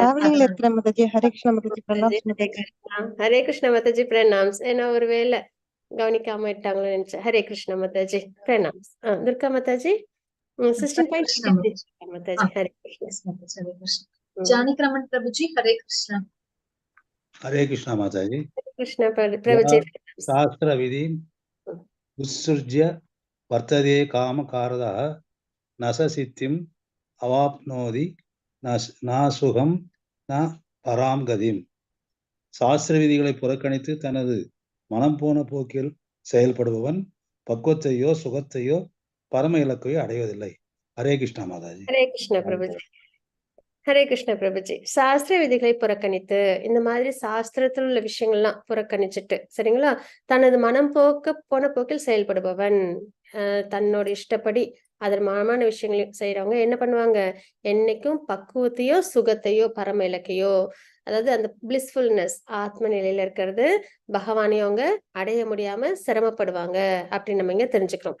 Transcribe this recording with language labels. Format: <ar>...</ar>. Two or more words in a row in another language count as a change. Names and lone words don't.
<ta>ஹரே கிருஷ்ண மாதாஜி. ஹரே கிருஷ்ண மாதாஜி. பிரணாம்ஸ். ஏன்னா ஒருவேளை கவனிக்காம விட்டாங்களோ நினைச்சேன். ஹரே கிருஷ்ண மாதாஜி. பிரணாம்ஸ். துர்கா மாதாஜி. 16.23 மாதாஜி. ஹரே கிருஷ்ண.</ta> <hi>Janikraman Prabhuji, Hare Krishna. हरे कृष्णा माता जी। कृष्ण प्रभुजी।</hi> <sa>शास्त्र विधि उत्सृज्य वर्तते काम कारदः न स सिद्धिम् अवाप्नोति न सुखम् न पराम् गतिम्.</sa> <ta>சாஸ்திர விதிகளை புறக்கணித்து தனது மனம் போன போக்கில் செயல்படுபவன் பக்குவத்தையோ சுகத்தையோ பரம இலக்கையோ அடைவதில்லை. ஹரே கிருஷ்ணா மாதாஜி. ஹரே கிருஷ்ண பிரபுஜி. ஹரே கிருஷ்ண பிரபுஜி. சாஸ்திர விதிகளை புறக்கணித்து இந்த மாதிரி சாஸ்திரத்தில் உள்ள விஷயங்கள்லாம் புறக்கணிச்சுட்டு சரிங்களா, தனது மனம் போன போக்கில் செயல்படுபவன், தன்னோட இஷ்டப்படி அதர்மமான விஷயங்களையும் செய்யறவங்க என்ன பண்ணுவாங்க, என்னைக்கும் பக்குவத்தையோ சுகத்தையோ பரம இலக்கையோ, அதாவது அந்த பிளிஸ்ஃபுல்னஸ் ஆத்ம நிலையில இருக்கிறது பகவானையும் அவங்க அடைய முடியாம சிரமப்படுவாங்க அப்படின்னு நம்ம இங்க தெரிஞ்சுக்கிறோம்.</ta>